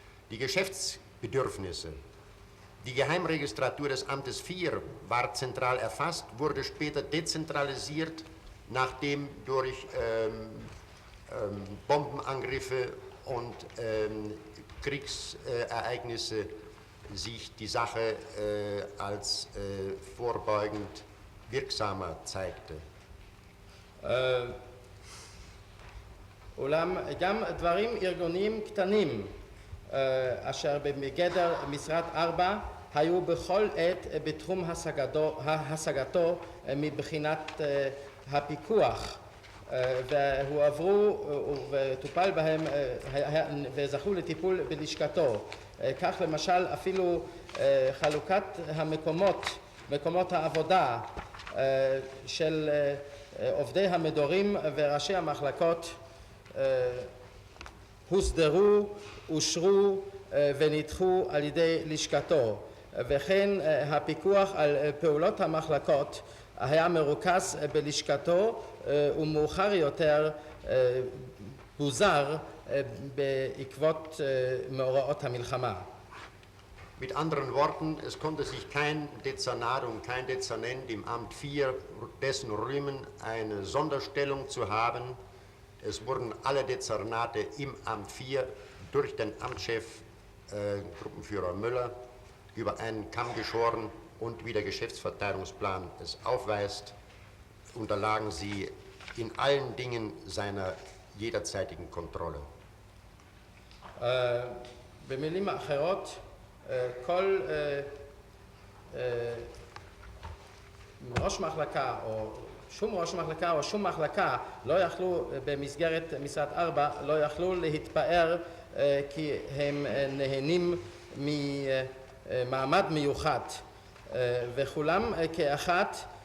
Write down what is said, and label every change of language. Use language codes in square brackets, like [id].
[de] Die Geschäftsbedürfnisse, die Geheimregistratur des Amtes 4 war zentral erfasst, wurde später dezentralisiert, nachdem durch Bombenangriffe und Kriegsereignisse sich die Sache als vorbeugend wirksamer zeigte. [he] אולם גם דברים ארגוניים קטנים אשר בגדר משרת 4 היו בכל עת בתחום השגתו מבחינת הפיקוח והועברו וטופל בהם וזכו לטיפול בלשכתו. כך למשל אפילו חלוקת מקומות העבודה של עובדי המדורים וראשי המחלקות הוסדרו, אושרו ונדחו על ידי לשכתו, וכן הפיקוח על פעולות המחלקות היה מרוכז בלשכתו ומאוחר יותר פוזר בעקבות מאורעות המלחמה. [de] Mit anderen Worten, es konnte sich kein Dezernat und kein Dezernent im Amt 4 dessen rühmen, eine Sonderstellung zu haben. Es wurden alle Dezernate im Amt 4 durch den Amtschef, Gruppenführer Müller, über einen Kamm geschoren und wie der Geschäftsverteilungsplan es aufweist, unterlagen sie in allen Dingen seiner jederzeitigen Kontrolle. [he] במילים אחרות, כל ראש מחלקה או שום ראש מחלקה או שום מחלקה לא יכלו במסגרת משרד 4 לא יכלו להתפאר כי הם נהנים ממעמד מיוחד וכולם כאחת